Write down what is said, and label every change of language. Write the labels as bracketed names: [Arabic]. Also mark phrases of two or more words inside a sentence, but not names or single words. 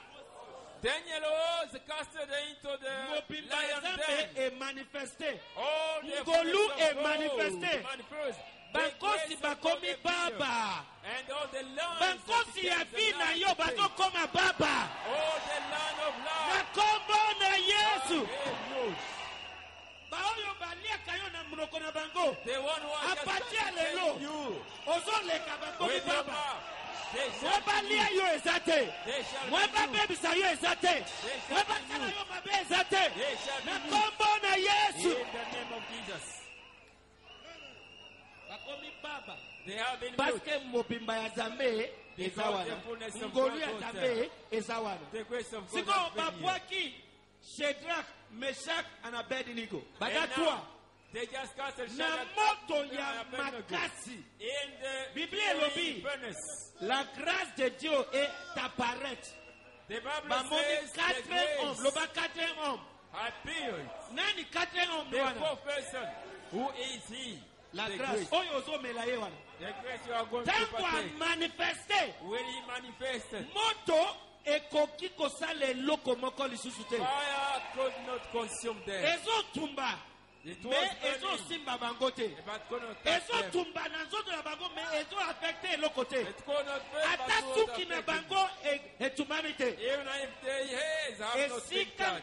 [English] Daniel was casted into the [Lingala] mobimba ya [English] lion's [Lingala] Nzambe [English] den. [Lingala] emanifeste. [English] All the [Lingala] Ngolu [English] fullness of [French] est [English] God [French] manifesté. [English] manifest. The [Lingala] Bankosi [English] grace of God [Lingala] bakomi [English] appeared. [Lingala] baba. [English] And all the lands [Lingala] Bankosi ya vi na yo bazokoma baba. [English] all the land of [Lingala] Na [English] life. [Lingala] kombo na Yesu. Amen. Baoyo baliaka yo na monoko na bango. [English] The one who has [Lingala] Apati ya [English] just [Lingala] lelo. [English] you [Lingala] Ozoleka bakomi [English] with your [Lingala] baba. [English] mouth. They [Lingala] Mwe [English] shall [Lingala] balia [English] be [Lingala] yo eza te. [English] They shall [Lingala] Mwe [English] be you. [Lingala] babebisa yo eza te. Mwe basala yo mabe eza te. [English] They shall [Lingala] Na [English] be you. [Lingala] kombo na [English] In [Lingala] Yesu. [English] the name of Jesus. [Lingala] Bakomi baba. [English] They have been [French] Parce [English] built. [Lingala] que mobimba ya Nzambe eza [English] Because [Lingala] wana. [English] the fullness of [Lingala] Ngolu [English] God [Lingala] ya [English] was [Lingala] Nzambe eza wana. [English] The grace of God [Lingala] Siko [English] has been here. [Lingala] babwaki Shadrach, Meshach and Abednego. [English] And [Lingala] Bagatwa [English] now, they just cast a [Lingala] na [English] Shadrach [Lingala] moto [English] and [Lingala] ya [English] Abednego [Lingala] makasi. [English] in the [Lingala] Biblia elobi. [English] furnace. [French] La grâce de Dieu est apparente. [English] The Bible [Lingala] Bamoni [English] says the [French] 4 hommes. [English] grace [French] Loba 4 hommes. [English] appeared. [French] Nani 4 hommes [English] The [Lingala] wana? [English] fourth person, who is he? [French] La [English] The [French] grâce. [English] grace. [Lingala] Oyo ozomela ye wana. [English] The grace you are going to [Lingala] Tango [English] partake. [Lingala] amanifeste. [English] When he manifested, [Lingala] Moto ekoki kosala eloko moko lisusu te. [English] fire could not consume them. [Lingala] Ezotumba. [English] It was [French] Mais [English] burning, [Lingala] ezosimba bango te. [English] but could not touch them. [Lingala] Ezotumba na nzoto na bango mais ezoaffecte eloko te. [English] It could not burn, [Lingala] Ata [English] but was [Lingala] suki na [English] affected. [Lingala] bango etumami te. [English] Even if their hairs have not been [Lingala] Esika [English] touched.